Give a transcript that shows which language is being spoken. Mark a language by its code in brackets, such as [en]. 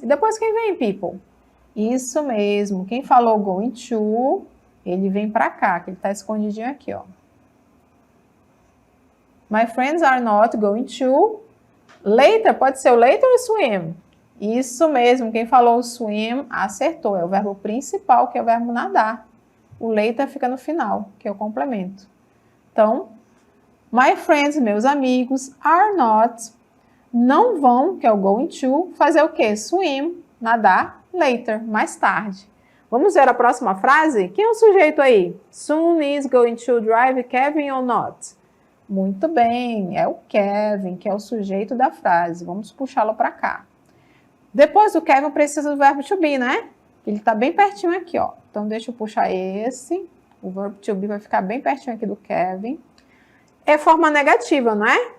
[pt] E depois quem vem, people? Isso mesmo. Quem falou going to, ele vem para cá, que ele está escondidinho aqui, ó. [en] My friends are not going to. [pt] Later, pode ser o later ou swim? Isso mesmo, quem falou swim acertou, é o verbo principal, que é o verbo nadar. O later fica no final, que é o complemento. Então, my friends, meus amigos, are not, não vão, que é o going to, fazer o quê? Swim, nadar, later, mais tarde. Vamos ver a próxima frase? Quem é o sujeito aí? [en] Soon is going to drive Kevin or not? [pt] Muito bem, é o Kevin, que é o sujeito da frase. Vamos puxá-lo para cá. Depois do Kevin, precisa do verbo to be, né? Ele está bem pertinho aqui, ó. Então, deixa eu puxar esse. O verbo to be vai ficar bem pertinho aqui do Kevin. É forma negativa, não é?